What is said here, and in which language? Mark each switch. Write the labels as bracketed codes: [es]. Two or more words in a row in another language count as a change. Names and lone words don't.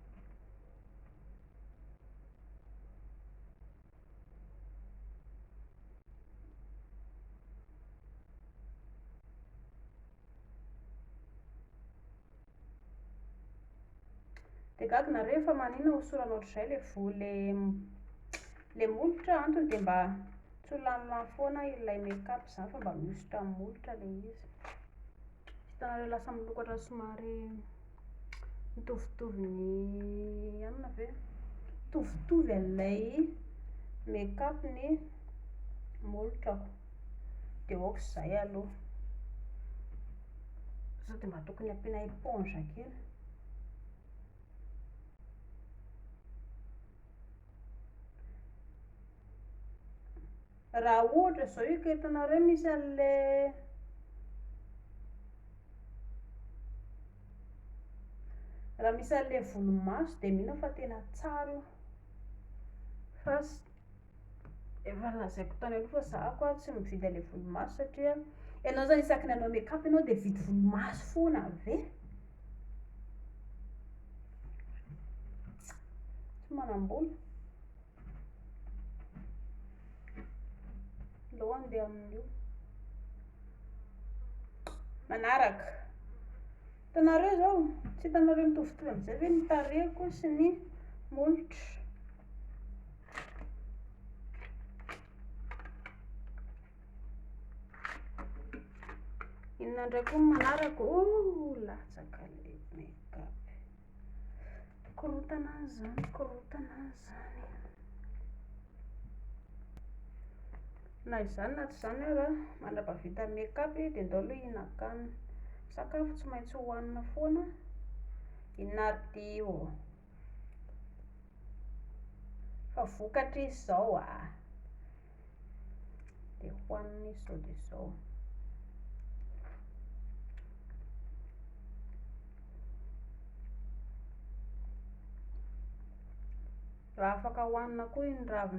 [mg] Dia gaga nareo efa maninona hosorana ohatr'izay ilay volo ilay molotra antony dia mba tsy ho lanilany foana ilay make-up zany fa mba mihosotra amin'ny molotra ilay izy. Hitanareo lasa milokatra somary mitovitovy ny anona ve? Mitovitovy an'ilay make-up ny molotrako. Dia ohatr'izay aloha. Sao dia mba tokony ampiana éponge kely. Raha ohatra zao io ka hitanareo misy an'ilay raha misy an'ilay volomaso dia mino fa tena tsara io. Fa efa lazaiko tany aloha fa zaho koa tsy mividy an'ilay volomaso satria ianao zany isaky ny hanao make-up ianao dia vidy volomaso foana ve? Tsy manam-bola. Aleo andeha amin'io. Manaraka. Hitanareo zao, tsy hitanareo mitovitovy amin'izay ve ny tarehiko sy ny molotra? Inona indray koa manaraka? Latsaka ilay make-up. Korontana zany, korontana zany. Na izany na tsy izany ary a, mandrapahavita make-up dia ndao aloha hihinan-kanina. Sakafo tsy maintsy hohanina foana. Inona io? Fa vokatra izy izao a. Dia hohanina izy izao dia izao. Raha afaka hohanina koa iny raviny.